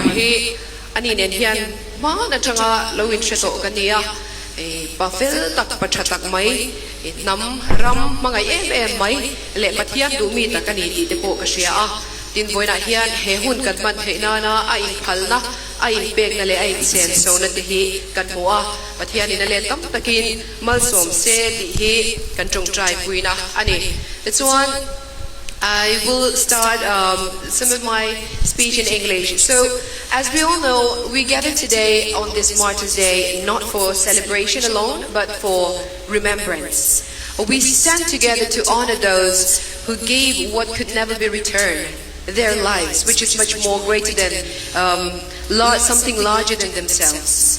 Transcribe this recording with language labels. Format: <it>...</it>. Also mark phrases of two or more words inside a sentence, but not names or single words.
<lus>hi ani nen hian ma na changa loin sheto kania pafel tak pachatak mai nam ram mangai em mai le pathian du mi takani ti te po ka sia tin boina hian he hun kan man theina na a in phalna a in pek na le a in sen so na ti hi kan hoa pathian in le tam takin mal som se ti hi kan chung trai puina ani chuan</lus> <en>I will start some of my speech in English. So, as we all know, we gather today on this Martyrs Day not for celebration alone, but for remembrance. We stand together to honor those who gave what could never be returned, their lives, which is much more greater than something larger than themselves.</en>